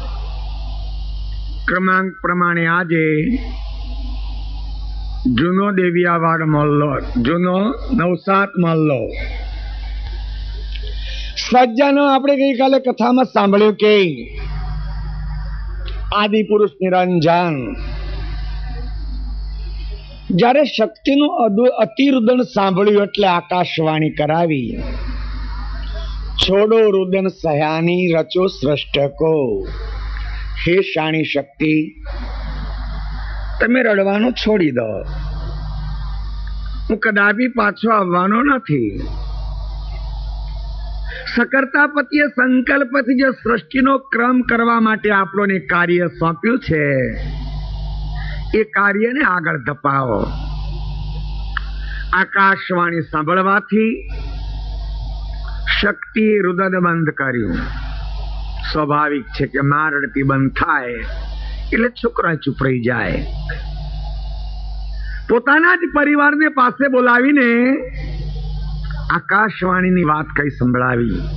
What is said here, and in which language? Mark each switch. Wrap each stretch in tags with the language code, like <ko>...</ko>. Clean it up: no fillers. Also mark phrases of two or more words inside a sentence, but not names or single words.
<gu>ક્રમાંક પ્રમાણે આજે જૂનો દેવિયાવાડ મોહલ્લો જૂનો નવસાત મોહલ્લો સજ્જનો આપણે ગઈકાલે કથામાં સાંભળ્યું કે આદિ પુરુષ નિરંજન જ્યારે શક્તિનું અતિરુદન સાંભળ્યું એટલે આકાશવાણી કરાવી છોડો રુદન સહ્યાની રચો સૃષ્ટકો હે શાણી શક્તિ તમે રડવાનું છોડી દો હું કદાપી પાછો આવવાનો નથી સકર્તાપતિએ સંકલ્પથી જે સૃષ્ટિનો ક્રમ કરવા માટે આપણને કાર્ય સોંપ્યું છે એ કાર્યને આગળ ધપાવો આકાશવાણી સાંભળવાથી શક્તિ રુદન બંધ કર્યું સ્વાભાવિક છે કે મારડતી બંધ થાય એટલે છોકરા ચૂપ રહી જાય પોતાના જ પરિવારને પાસે બોલાવીને આકાશવાણીની વાત કઈ સંભળાવી</gu>